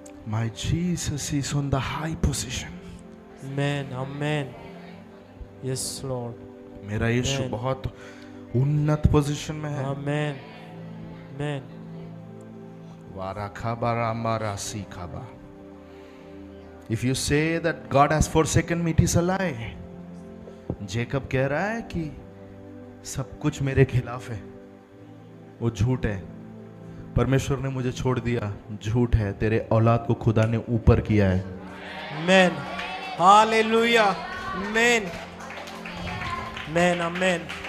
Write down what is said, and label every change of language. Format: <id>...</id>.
<en>My Jesus is on the high position. Amen, amen. Yes, Lord.</en> <hi>मेरा यीशु</hi> <en>Amen.</en> <hi>बहुत उन्नत position में है।</hi> <en>Amen. Amen. वारा खाबा रामा रासी खाबा। If you say that God has forsaken me, it is a lie.</en> <hi>Jacob कह रहा है कि सब कुछ मेरे खिलाफ है, वो झूठ है। परमेश्वर ने मुझे छोड़ दिया, झूठ है। तेरे औलाद को खुदा ने ऊपर किया है।</hi> <en>Amen. Hallelujah. Amen. Amen, amen.</en>